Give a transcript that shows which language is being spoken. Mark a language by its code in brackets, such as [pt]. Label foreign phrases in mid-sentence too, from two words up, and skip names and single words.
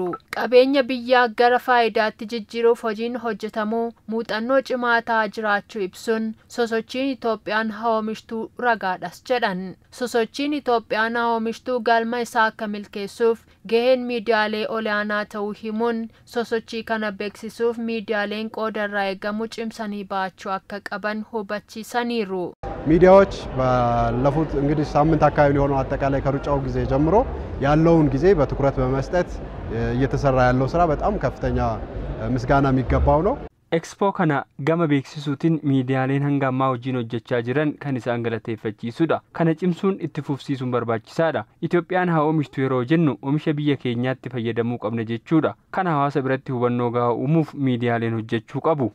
[om] Qabeenya biyyaa gara faayidaatti jijjiiruuf hojiin hojjetamuu muuxannoo cimaa ta'aa jiraachuu ibsuun sosochiin Itoophiyaan haamishtuu ragaadhas jedhan. Sosochiin Itoophiyaan haamishtuu galma isaa akka milkeessuuf gaheen miidiyaalee olaanaa ta'uu himuun sosochii kana beeksisuuf miidiyaaleen qoodarraa eegamu cimsanii baachuu akka qaban hubachiisaniiru. [am] ሚዲያዎች ባለፉት እንግዲህ ሳምንት አካባቢ ሊሆነው አጠቃላይ ከሩጫው ጊዜ ጀምሮ ያለውን ጊዜ በትኩረት በመስጠት እየተሰራ ያለው ስራ በጣም ከፍተኛ ምስጋና የሚገባው ነው። [om] Expo kana gama beeksisuutiin miidiyaaleen hanga ammaa hojiin hojjechaa jiran kan isaan galateeffachiisudha. Kana cimsuun itti fufsiisuun barbaachisaadha. Itoophiyaan haa oomishtu yeroo jennu oomisha biyya keenyaatti fayyadamuu qabna jechuudha. Kana hawaasa biratti hubannoo gahaa uumuuf miidiyaaleen hojjechuu qabu.